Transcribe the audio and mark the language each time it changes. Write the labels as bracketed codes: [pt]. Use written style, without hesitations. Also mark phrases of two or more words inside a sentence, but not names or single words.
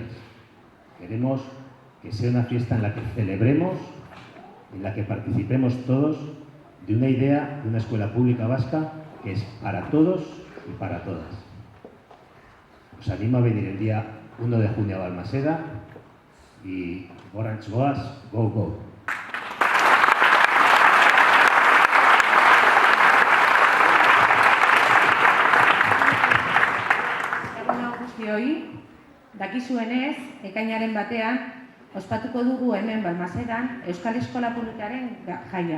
[es] Queremos que sea una fiesta en la que celebremos, en la que participemos todos de una idea de una escuela pública vasca que es para todos y para todas. Os animo a venir el día 1 de junio a Balmaseda y Orange Goaz, go, go. [eu] Dakizuenez, ekainaren batean, ospatuko dugu hemen Balmasedan Euskal Eskola Publikaren jaia.